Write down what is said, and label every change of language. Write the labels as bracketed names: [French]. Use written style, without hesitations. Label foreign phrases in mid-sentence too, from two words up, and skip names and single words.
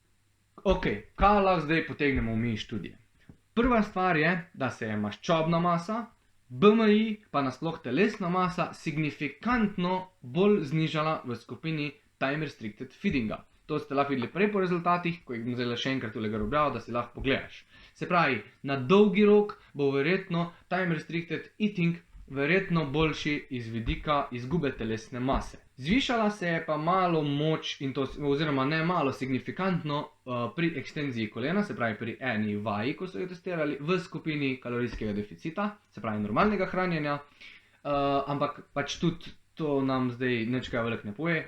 [Slovenian] Ok, kaj lahko zdaj potegnemo mi iz študije? Prva stvar je, da se je maščobna masa, BMI pa nasploh telesna masa signifikantno bolj znižala v skupini [English] time restricted feedinga. [Slovenian] To ste lahko videli prej po rezultatih, ko jih bom zdaj še enkrat tule objavil, da si lahko pogledaš. Se pravi, na dolgi rok bo verjetno [English] time restricted eating [Slovenian] verjetno boljši iz vidika izgube telesne mase. Zvišala se je pa malo moč, oziroma ne malo, signifikantno pri ekstenziji kolena, se pravi pri eni vaji, ko so jo testirali, v skupini kalorijskega deficita, se pravi normalnega hranjenja, ampak pač tudi to nam zdaj nič kaj veliko ne poje.